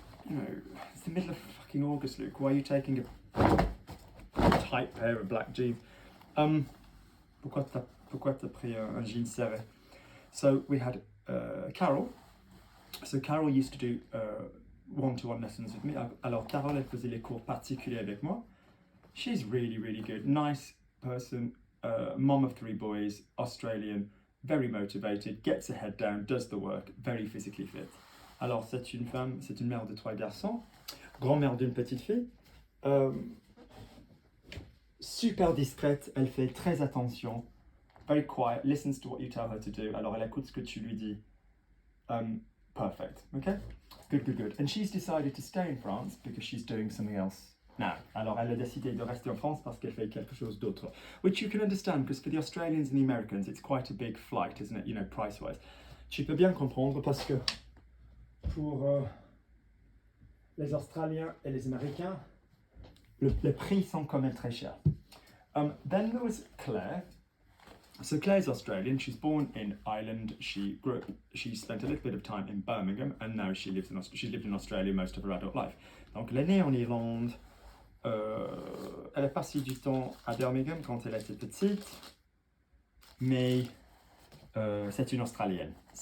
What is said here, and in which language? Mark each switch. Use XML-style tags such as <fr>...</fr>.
<en>You know, it's the middle of fucking August, Luke. Why are you taking a tight pair of black jeans?</en> <fr>Pourquoi t'as pris un jean serré?</fr> <en>So we had Carol. So Carol used to do one-to-one lessons with me.</en> <fr>Alors Carol, elle faisait les cours particuliers avec moi.</fr> <en>She's really good. Nice person. Mom of 3 boys. Australian. Very motivated. Gets her head down. Does the work. Very physically fit.</en> <fr>Alors c'est une femme, c'est une mère de 3 garçons. Grand-mère d'une petite fille. Super discrète. Elle fait très attention.</fr> <en>Very quiet. Listens to what you tell her to do.</en> <fr>Alors elle écoute ce que tu lui dis.</fr> <en>Perfect. Okay? Good. And she's decided to stay in France because she's doing something else now.</en> <fr>Alors elle a décidé de rester en France parce qu'elle fait quelque chose d'autre.</fr> <en>Which you can understand because for the Australians and the Americans it's quite a big flight, isn't it? You know, price-wise.</en> <fr>Tu peux bien comprendre parce que pour les Australiens et les Américains, les prix sont quand même très chers.</fr> <en>Then there was Claire. So Claire's Australian. She's born in Ireland. She spent a little bit of time in Birmingham, and now she's lived in Australia most of her adult life.</en> <fr>Donc elle est née en Irlande. Elle a passé du temps à Birmingham quand elle était petite, mais c'est une Australienne.</fr>